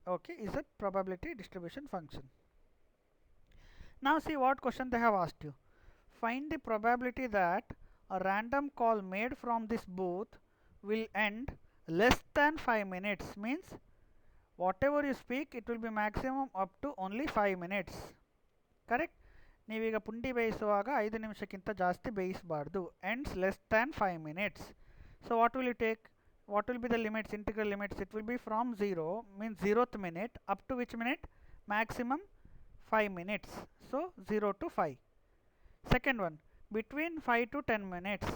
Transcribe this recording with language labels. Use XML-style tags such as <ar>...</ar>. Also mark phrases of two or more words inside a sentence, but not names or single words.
<en>Okay, is a probability distribution function. Now see what question they have asked you. Find the probability that a random call made from this booth will end less than 5 minutes. Means whatever you speak, it will be maximum up to only 5 minutes. Correct?</en> <kn>ನೀವೀಗ ಪುಂಡಿ ಬೇಯಿಸುವಾಗ 5 ನಿಮಿಷಕ್ಕಿಂತ ಜಾಸ್ತಿ ಬೇಯಿಸಬಾರ್ದು.</kn> <en>Ends less than 5 minutes. So what will you take? What will be the limits, integral limits? It will be from 0 means 0th minute up to which minute? Maximum 5 minutes. So 0 to 5. Second one, between 5 to 10 minutes.</en>